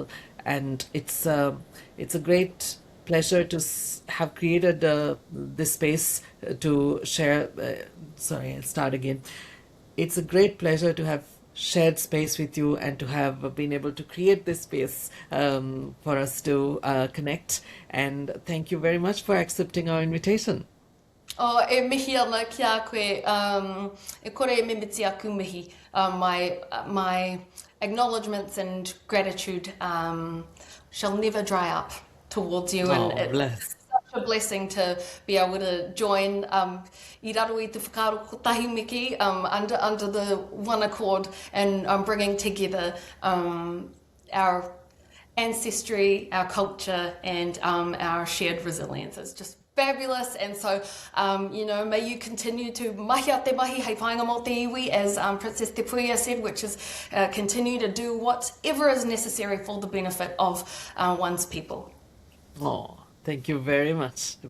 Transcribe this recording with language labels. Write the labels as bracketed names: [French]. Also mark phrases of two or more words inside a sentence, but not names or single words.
[English] And it's a great pleasure to have created this space to share. Sorry, I'll start again. It's a great pleasure to have shared space with you and to have been able to create this space for us to connect. And thank you very much for accepting our invitation. [Māori] Oh, e mihi ana ki a koe, e kore e mimiti aku mihi. [English] My acknowledgements and gratitude shall never dry up towards you, and Oh, it's bless. such a blessing to be able to join [Māori] I raro I te whakaaro kotahi miki [English] under the one accord, and bringing together our ancestry, our culture, and our shared resilience. It's just fabulous. And so, may you continue to [Māori] mahi a te mahi hei whainga mō te iwi, [English] as Princess Te Puia said, which is continue to do whatever is necessary for the benefit of one's people. Oh, thank you very much.